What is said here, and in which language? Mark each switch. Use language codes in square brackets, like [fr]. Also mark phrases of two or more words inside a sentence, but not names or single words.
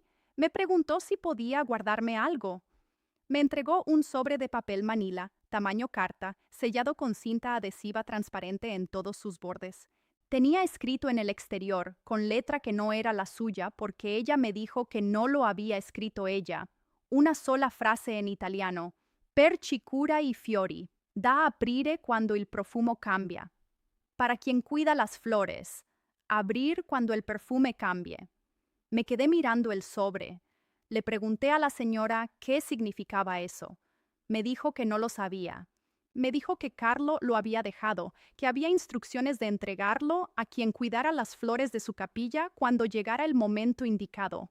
[es] Me preguntó si podía guardarme algo. Me entregó un sobre de papel manila, tamaño carta, sellado con cinta adhesiva transparente en todos sus bordes. Tenía escrito en el exterior, con letra que no era la suya porque ella me dijo que no lo había escrito ella, una sola frase en italiano: [it] per chi cura i fiori, da aprire quando il profumo cambia. [es] Para quien cuida las flores, abrir cuando el perfume cambie. Me quedé mirando el sobre. Le pregunté a la señora qué significaba eso. Me dijo que no lo sabía. Me dijo que Carlo lo había dejado, que había instrucciones de entregarlo a quien cuidara las flores de su capilla cuando llegara el momento indicado.